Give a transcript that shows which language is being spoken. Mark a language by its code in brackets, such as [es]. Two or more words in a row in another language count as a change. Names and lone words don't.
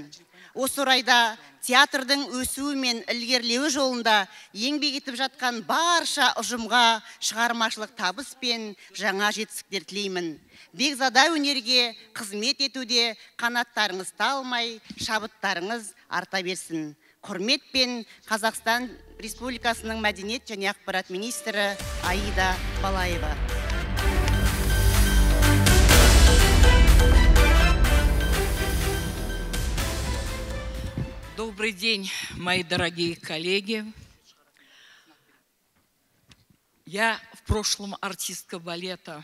[kk] Осы орайда театрдың өсуі мен ілгерілеуі жолында еңбек етіп жатқан барша ұжымға шығармашылық табыс пен жаңа жетістіктер тілеймін. Бекзада өнерге қызмет етуде қанаттарыңыз талмай, шабыттарыңыз арта берсін. Құрметпен Қазақстан Республикасының мәдениет және ақпарат министрі Аида Балаева. [ru] Добрый день, мои дорогие коллеги. Я в прошлом артистка балета.